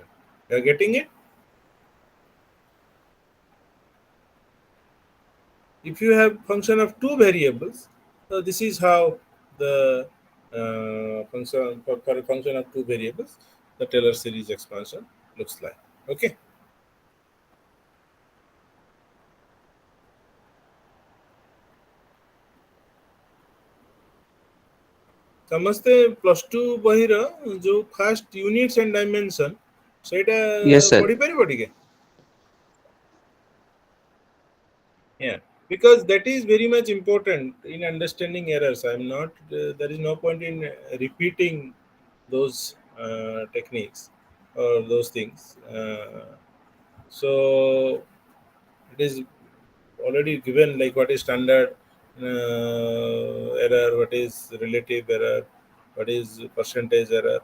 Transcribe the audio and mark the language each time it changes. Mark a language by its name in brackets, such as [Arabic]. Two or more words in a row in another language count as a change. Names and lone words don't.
[English] You are getting it? If you have function of two variables, so this is how the function for a function of two variables, the Taylor series expansion looks like. Okay. [Odia] ସମସ୍ତେ [English] plus two [Odia] ବହିର ଯୋଉ [English] first units and dimension [Odia] ସେଇଟା [English] Yes sir. [Odia] ପଢିପାରିବ ଟିକେ? [English] Yeah, because that is very much important in understanding errors. I'm not, there is no point in repeating those techniques or those things. So it is already given like what is standard error, what is relative error, what is percentage error.